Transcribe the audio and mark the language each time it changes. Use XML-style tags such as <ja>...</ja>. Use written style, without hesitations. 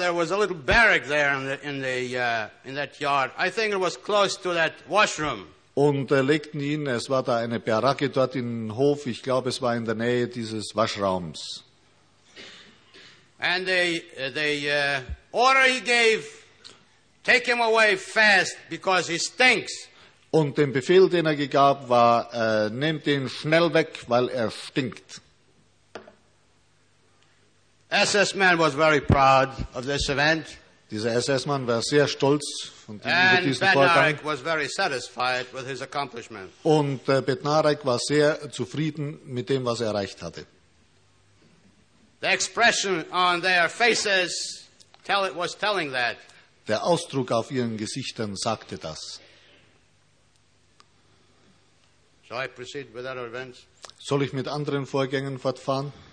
<en>There was a little barrack there in that yard. I think it was close to that washroom.</en> <de>Und legten ihn, es war da eine Baracke dort in den Hof, ich glaube, es war in der Nähe dieses Waschraums.</de> <en>And the order he gave, take him away fast, because he stinks.</en> <de>Und den Befehl, den gab, war, nehmt ihn schnell weg, weil stinkt.</de> <en>SS man was very proud of this event.</en> <de>Dieser SS-Mann war sehr stolz von diesem</de> <en>Vorgang. Was very satisfied with his accomplishment.</en> <de>Und Bednarek war sehr zufrieden mit dem, was erreicht hatte.</de> <en>The expression on their faces was telling that.</en> <de>Der Ausdruck auf ihren Gesichtern sagte das.</de> <en>Shall I proceed with other events?</en> <de>Soll ich mit anderen Vorgängen fortfahren?</de>